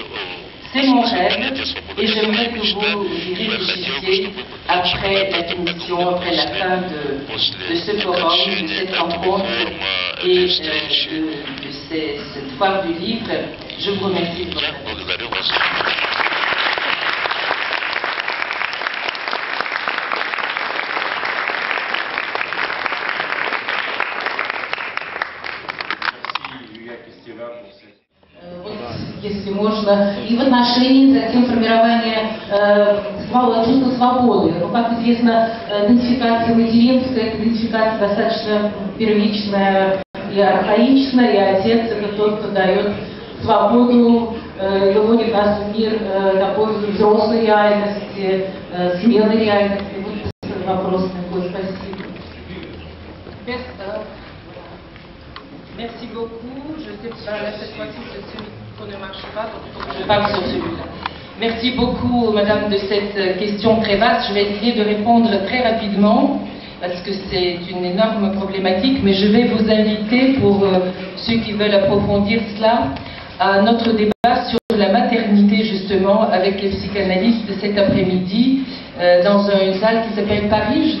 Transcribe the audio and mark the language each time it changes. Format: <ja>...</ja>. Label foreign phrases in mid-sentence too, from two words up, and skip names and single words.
<fr>C'est mon rêve et j'aimerais que vous y réfléchissiez après la finition, après la fin de ce forum, de cette rencontre et de cette foire du livre. Je vous remercie de votre attention.</fr> <ru>Если можно, и в отношении затем формирования чувства свободы. Ну, как известно, идентификация материнская, это идентификация достаточно первичная, И архаичный отец — это тот, кто дает свободу, выводит нас в мир такой взрослой реальности, смелой реальности. Вот вопрос такой. Спасибо.</ru> <fr>Merci beaucoup. Je sais pas, là, cette fois-ci, ce micro ne marche pas, donc je parle sur celui-là. Merci beaucoup, madame, de cette question très vaste. Je vais essayer de répondre très rapidement, parce que c'est une énorme problématique, mais je vais vous inviter, pour ceux qui veulent approfondir cela, à notre débat sur la maternité, justement, avec les psychanalystes cet après-midi, dans une salle qui s'appelle Paris.</fr>